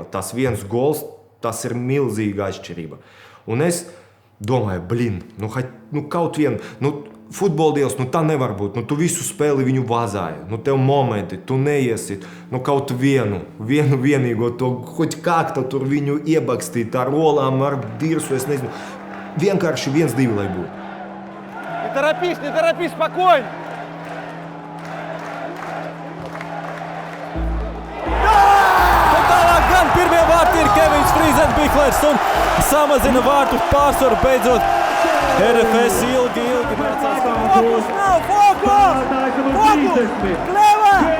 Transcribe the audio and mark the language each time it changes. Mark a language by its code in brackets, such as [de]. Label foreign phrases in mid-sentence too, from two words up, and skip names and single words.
[lv] Tas viens gols, tas ir milzīga atšķirība. Un es domāju, kaut vien, futbola dievs, tā nevar būt. Tu visu spēli viņu vazāji. Tev momenti, tu neiesit. Kaut vienīgo to, hoķ kā tur viņu iebakstīt ar rolām, ar dirsu, es nezinu. Vienkārši 1-2, lai būtu. [ru] Не торопись, спокойно! [lv] Tālāk gan pirmie vārti ir Kevins Frīzenbihlers un samazina vārtu pārsvaru beidzot. RFS ilgi nācās. Fokus nav! Fokus! Leva!